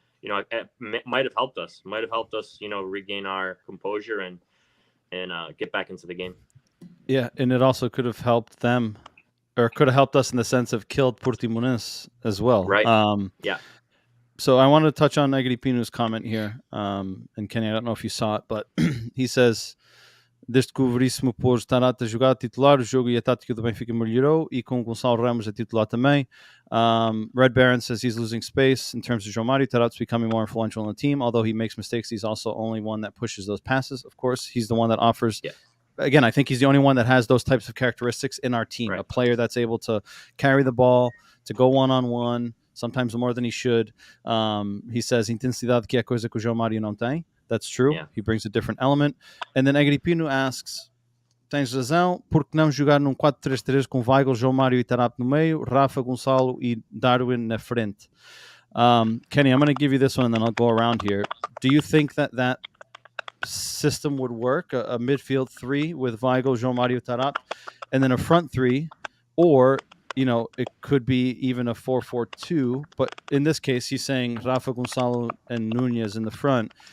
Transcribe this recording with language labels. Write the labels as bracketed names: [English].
[English] It might have helped us. Regain our composure and get back into the game. Yeah, and it also could have helped them, or could have helped us in the sense of killed Portimonense as well. Right. Yeah. So I wanted to touch on Agripino's comment here. And Kenny, I don't know if you saw it, but he says, [Portuguese] desde que o Verissimo pôs Tarat a jogar titular, o jogo e a tática do Benfica melhorou, e com o Gonçalo Ramos a titular também. [English] Red Baron says he's losing space in terms of João Mário. Tarat's becoming more influential in the team. Although he makes mistakes, he's also only one that pushes those passes. Of course, he's the one that offers. Yeah. Again, I think he's the only one that has those types of characteristics in our team. Right. A player that's able to carry the ball, to go one-on-one, sometimes more than he should. He says, [Portuguese] intensidade que é coisa que o João Mário não tem. [English] That's true. Yeah. He brings a different element. And then Agripino asks, [Portuguese] tens razão, por que não jogar num 4-3-3 com Weigl, João Mário e Tarat no meio, Rafa, Gonçalo e Darwin na frente? [English] Kenny, I'm going to give you this one and then I'll go around here. Do you think that system would work, a midfield three with Weigl, João Mário, Tarat, and then a front three, or it could be even a 4-4-2, but in this case, he's saying Rafa, Gonçalo, and Nunez in the front.